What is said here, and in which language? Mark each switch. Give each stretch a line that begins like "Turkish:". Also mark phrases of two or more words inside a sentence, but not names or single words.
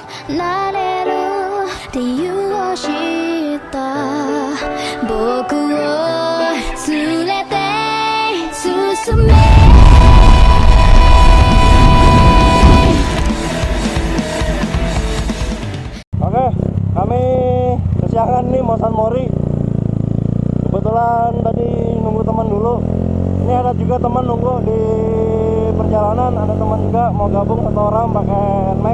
Japanese: なれる理由を知った僕を連れて進め。
Indonesian: Oke, kami kesiangan nih mau San Mori. Kebetulan tadi nunggu teman dulu. Ini ada juga teman nunggu di perjalanan, ada teman juga mau gabung satu orang pakai NMAX.